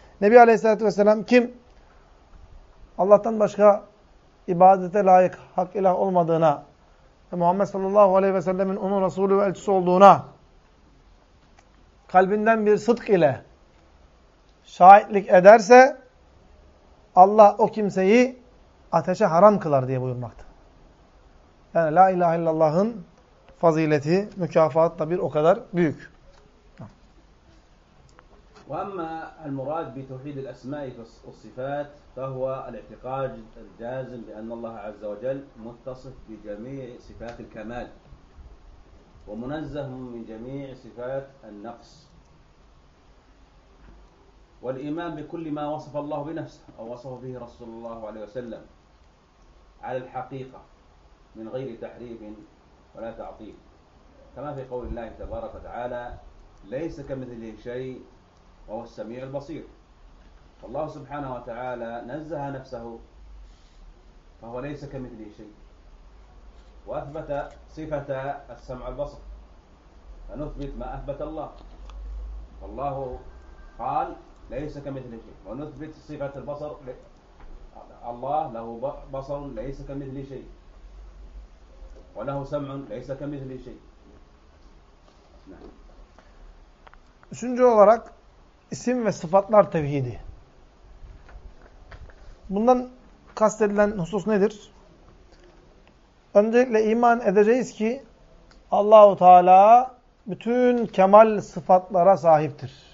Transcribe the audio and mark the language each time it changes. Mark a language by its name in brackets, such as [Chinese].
[Turkish] Nebi Aleyhisselatü Vesselam kim Allah'tan başka ibadete layık hak ilah olmadığına Muhammed sallallahu aleyhi ve sellemin onun Resulü ve elçisi olduğuna kalbinden bir sıdk ile şahitlik ederse Allah o kimseyi ateşe haram kılar diye buyurmakta. Yani la ilahe illallah'ın fazileti, mükafat da bir o kadar büyük. [Arabic] وأما المراد بتوحيد الأسماء والصفات فهو الاعتقاد الجازم بأن الله عز وجل متصف بجميع صفات الكمال ومنزه من جميع صفات النقص، والإيمان بكل ما وصف الله بنفسه أو وصف به رسول الله عليه وسلم على الحقيقة من غير تحريف ولا تعطيل، كما في قول الله تبارك وتعالى: ليس كمثله شيء وهو السميع البصير. فالله سبحانه وتعالى نزه نفسه فهو ليس كمثله شيء، وأثبت صفة السمع البصر فنثبت ما أثبت الله، فالله قال ليس كمثله شيء، ونثبت صفة البصر، الله له بصر ليس كمثله شيء، وله سمع ليس كمثله شيء. [Turkish] Üçüncü olarak isim ve sıfatlar tevhidi. Bundan kastedilen husus nedir? Öncelikle iman edeceğiz ki Allah-u Teala bütün kemal sıfatlara sahiptir.